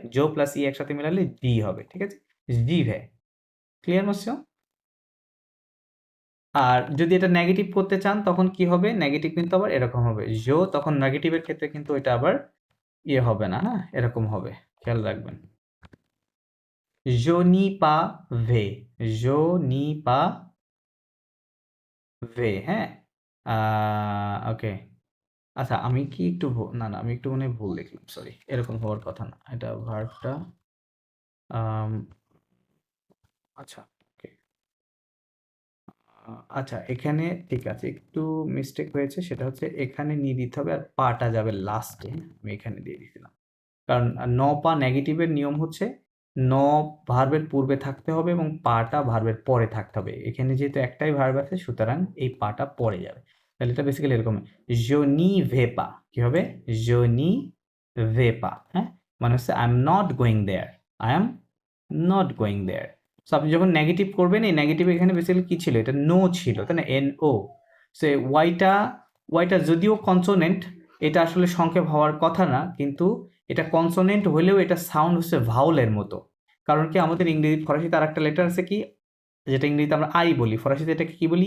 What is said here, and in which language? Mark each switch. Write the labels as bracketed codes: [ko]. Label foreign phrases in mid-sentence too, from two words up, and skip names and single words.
[bn] জো প্লাস ই একসাথে মিলালে জি হবে। ঠিক আছে? জিভে। ক্লিয়ার মোসিও? আর যদি এটা নেগেটিভ করতে চান তখন কি হবে? নেগেটিভ কিন্তু আবার এরকম হবে। তখন নেগেটিভের ক্ষেত্রে কিন্তু এটা আবার ইয়ে হবে না, হ্যাঁ? এরকম হবে। খেয়াল রাখবেন। [fr] Je n'y pas vais. Je n'y pas vais, [bn] হ্যাঁ? ওকে। আচ্ছা, আমি কি একটু না, না, আমি একটু মনে হয় ভুল লিখলাম। সরি। এরকম হওয়ার কথা না। এটা ভার্বটা আম আচ্ছা, ওকে। আচ্ছা, এখানে ঠিক আছে, একটু মিস্টেক হয়েছে। সেটা হচ্ছে এখানে নিয়ে দিতে হবে আর পাটা যাবে লাস্টে। আমি এখানে দিয়ে দিয়েছিলাম। কারণ ন পা নেগেটিভের নিয়ম হচ্ছে ন ভার্বের পূর্বে থাকতে হবে এবং পাটা ভার্বের পরে থাকতে হবে। এখানে যেহেতু একটাই ভার্ব আছে সুতরাং এই পাটা পরে যাবে। তাহলে এটা বেসিক্যালি এরকম, [fr] je n'y vais pas [bn] কি হবে? [fr] je n'y vais pas, [bn] হ্যাঁ? মানে হচ্ছে [en] I am not going there. I am not going there. [bn] সো আপনি যখন নেগেটিভ করবেন, এই নেগেটিভ এখানে বেসিক্যালি কি ছিল? এটা নো ছিল, তাই না? NO। সে ওয়াইটা যদিও কনসোনেন্ট, এটা আসলে সংক্ষেপ হওয়ার কথা না, কিন্তু এটা কনসোনেন্ট হলেও এটা সাউন্ড হচ্ছে ভাউলের মতো। কারণ কি, আমাদের ইংরেজি ফরাসিতে আর একটা লেটার আছে কি, যেটা ইংরেজিতে আমরা আই বলি, ফরাসিতে এটাকে কি বলি?